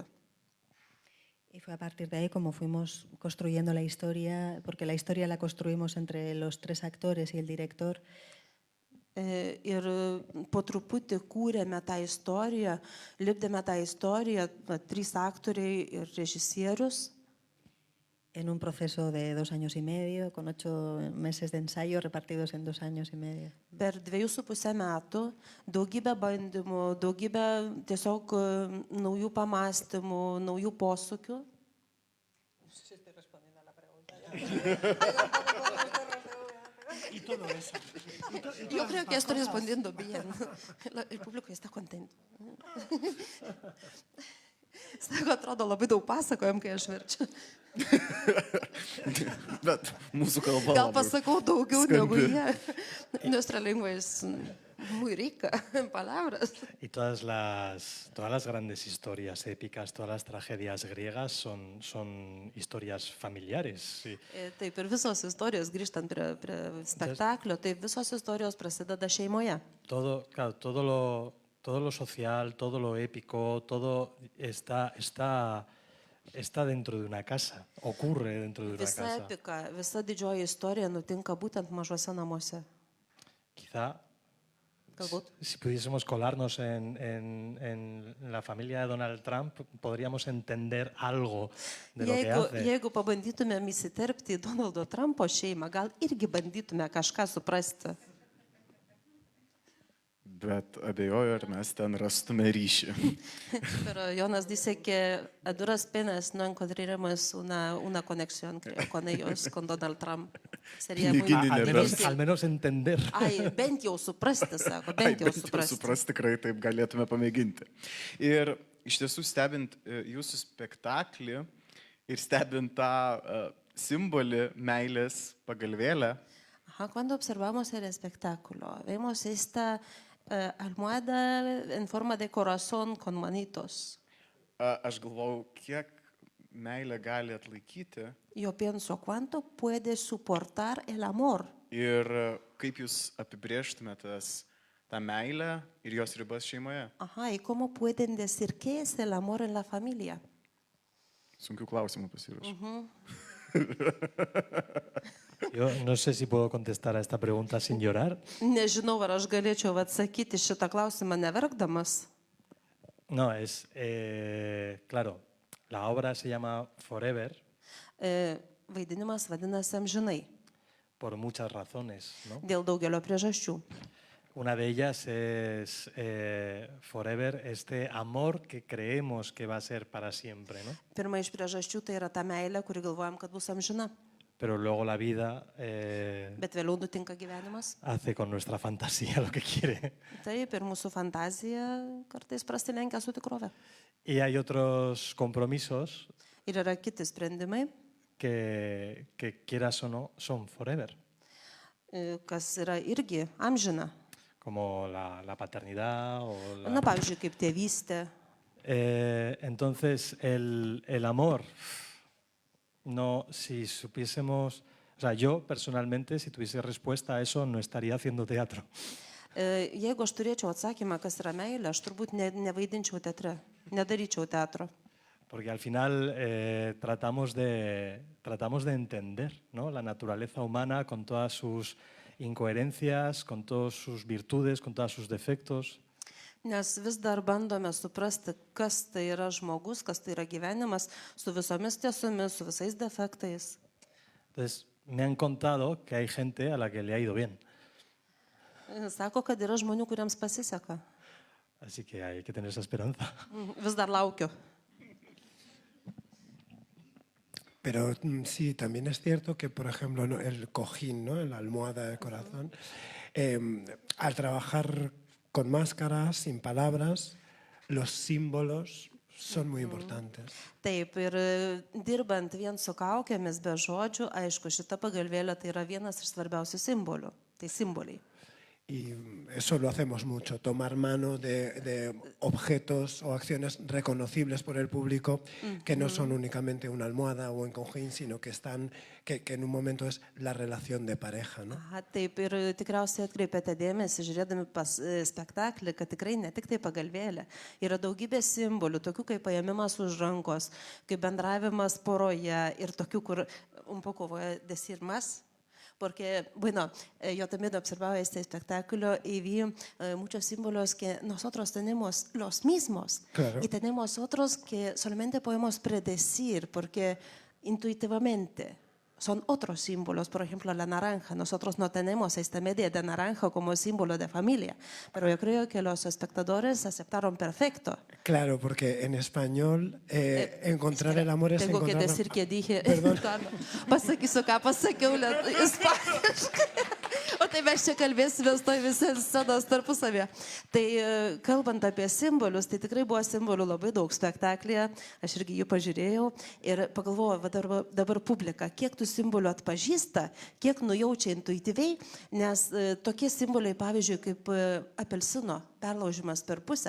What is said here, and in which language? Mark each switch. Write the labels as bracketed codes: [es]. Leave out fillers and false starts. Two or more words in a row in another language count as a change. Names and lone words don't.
[es] Y fue a partir de ahí como fuimos construyendo la historia, porque la historia la construimos entre los 3 actores y el director. [lt] Ir po truputį kūrėme tą istoriją, lipdėme tą istoriją, 3 aktoriai ir režisierius. [es] en un proceso de 2 años y medio, con 8 meses de ensayo repartidos en 2 años y medio. [lt] Per 2,5 metų daugybę bandymų, daugybę tiesiog naujų pamastymų, naujų posūkių. [es] Yo creo que estoy respondiendo bien. El público está contento. [lt] Sako, atrodo, labai daug pasakojam, kai aš verčiu. Bet mūsų kalba. Gal labai pasakau daugiau skambi. negu jie. [es] Nuestra lengua es muy rica en palabras. Y todas las grandes historias épicas, todas las tragedias griegas son historias familiares. Sí. [lt] Taip, ir visos istorijos, grįžtant prie spektaklio, tai visos istorijos prasideda šeimoje. [es] Claro, todo lo social, todo lo épico, todo está dentro de una casa, ocurre dentro de una [lt] Visa [es] casa. [lt] epika, visa didžioji istorija nutinka būtent mažuose namuose. [es] Quizá [lt] Galbūt. [es] si pudiésemos colarnos en la familia de Donald Trump, podríamos entender algo de lo que hace. [lt] Jeigu pabandytumėm įsiterpti į Donaldo Trumpo šeimą, gal irgi bandytume kažką suprasti. Bet abejoju, ar mes ten rastume ryšį. [es] Pero Jonas dice que a duras penas no encontraremos una conexión con ellos, con Donald Trump. Sería muy [lt] Piniginė [es] difícil. Al menos entender. [lt] Ai, bent jau suprasti, sako, bent jau suprasti. Suprasti tikrai taip galėtume pamėginti. Ir iš tiesų stebint jūsų spektaklį ir stebint tą simbolį meilės pagalvėlę, [es] Ajá, cuando observamos el espectáculo, vemos esta almohada en forma de corazón con manitos. [lt] aš galvau, kiek meilė gali atlaikyti [es] Yo pienso, ¿cuánto puede soportar el amor? [lt] ir kaip jūs apibrėžtumėte tą meilę ir jos ribas šeimoje. [es] Ajá, ¿y cómo pueden decir qué es el amor en la familia? [lt] Sunkių klausimų pasiruošiu. [es] Yo no sé si puedo contestar a esta pregunta sin llorar. [lt] Nežinau, ar aš galėčiau atsakyti šitą klausimą neverkdamas. [es] No, claro, la obra se llama Forever [lt] Vaidinimas vadinasi amžinai, [es] por muchas razones, ¿no? [lt] dėl daugelio priežasčių. [es] Una de ellas es Forever, este amor que creemos que va a ser para siempre, ¿no? [lt] Pirma iš priežasčių tai yra ta meilė, kuri galvojam, kad bus amžina, [es] Pero luego la vida [lt] bet vėliau nutinka gyvenimas. [es] hace con nuestra fantasía lo que quiere. [lt] Taip, ir mūsų fantazija kartais prasilenkia su tikrove. [es] Y hay otros compromisos [lt] Ir yra kiti sprendimai, [es] que quieras o no, son forever, [lt] kas yra irgi amžina. [es] como la paternidad o [lt] Na, pavyzdžiui, kaip tėvystė. [es] Entonces, el amor, no, si supiésemos, o sea, yo personalmente, si tuviese respuesta a eso, no estaría haciendo teatro. [lt] Jeigu aš turėčiau atsakymą, kas yra meilė, aš turbūt nevaidinčiau teatre, nedaryčiau teatro. [es] Porque al final tratamos de entender, ¿no?, la naturaleza humana con todas sus incoherencias, con todas sus virtudes, con todos sus defectos. [lt] Nes vis dar bandome suprasti, kas tai yra žmogus, kas tai yra gyvenimas, su visomis tiesomis, su visais defektais. [es] Entonces, me han contado que hay gente a la que le ha ido bien. [lt] Sako, kad yra žmonių, kuriems pasiseka. [es] Así que hay que tener esa esperanza. [lt] Vis dar laukiu. [es] Pero sí, también es cierto que, por ejemplo, ¿no?, el cojín, ¿no?, la almohada del corazón, al trabajar con máscaras, sin palabras, los símbolos son muy importantes. [lt] Taip, ir dirbant vien su kaukėmis be žodžių, aišku, šita pagalvėlė tai yra vienas iš svarbiausių simbolių. Tai simboliai. [es] Y eso lo hacemos mucho, tomar mano de objetos o acciones reconocibles por el público que no son únicamente una almohada o un cojín, sino que en un momento es la relación de pareja, ¿no? [lt] Aha, taip, ir tikriausiai atkreipėte dėmesį, žiūrėdami pas spektaklį, kad tikrai ne tik tai pagalvėlė. Yra daugybė simbolių, tokių kaip paėmimas už rankos, kaip bendravimas poroje ir tokių, kur [es] un poco voy a decir más. Porque, bueno, yo también observaba este espectáculo y vi muchos símbolos que nosotros tenemos los mismos. Claro. Y tenemos otros que solamente podemos predecir, porque intuitivamente. Son otros símbolos, por ejemplo, la naranja. Nosotros no tenemos esta media de naranja como símbolo de familia, pero yo creo que los espectadores aceptaron perfecto. Claro, porque en español encontrar Espera, el amor es tengo que encontrar... decir que dije, Perdón. [lt] pasakysiu, ką pasakiau ispaniškai. O tai mes čia kalbėsime toj visi scenos tarpusavėje. Tai kalbant apie simbolius, tai tikrai buvo simbolių labai daug spektaklyje, aš irgi jų pažiūrėjau ir pagalvojau, va dabar publika, kiek tų simbolių atpažįsta, kiek nujaučia intuityviai, nes tokie simboliai, pavyzdžiui, kaip apelsino perlaužimas per pusę.